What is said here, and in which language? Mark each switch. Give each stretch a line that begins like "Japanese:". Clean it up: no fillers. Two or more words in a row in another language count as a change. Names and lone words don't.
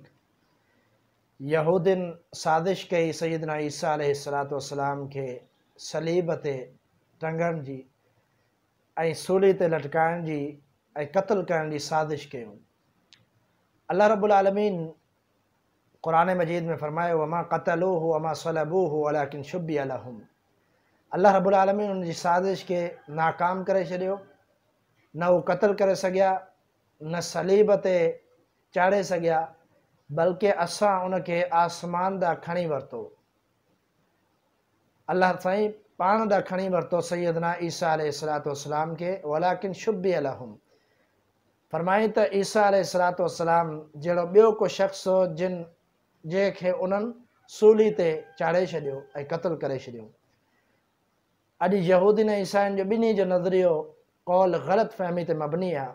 Sindhi: यहूदिन साज़िश कई सैयदना ईसा
Arabic: عليه الصلاة والسلام
Sindhi: खे सलीब ते टंगण जी ऐं सूली ते लटकाइण जी ऐं क़त्ल करण जी साज़िश कयूं। अल्लाह रब्बुल आलमीन क़ुरान मजीद में फरमायो
Arabic: وما قتلوه وما صلبوه ولكن شبه لهم.
Sindhi: अल्लाह रब्बुल आलमीन उन जी साज़िश खे नाकाम करे छॾियो। न हू क़त्ल करे सघिया, न सलीब ते चाढ़े सघिया, बल्कि असां उनखे आसमान ॾांहुं खणी वरितो। अल्लाह साईं पाण ॾांहुं खणी वरितो सैयदना ईसा
Arabic: عليه الصلاة والسلام
Sindhi: खे।
Arabic: ولكن شبه لهم
Sindhi: फरमाई त ईसा
Arabic: عليه الصلاة والسلام
Sindhi: जहिड़ो ॿियो को शख़्स हो जंहिंखे उन्हनि सूली ते चाढ़े छॾियो ऐं क़त्ल करे छॾियो। अॼु यहूदीन ऐं ईसाइनि जो ॿिन्ही जो नज़रियो कौल ग़लति फ़हमी ते मबनी आहे।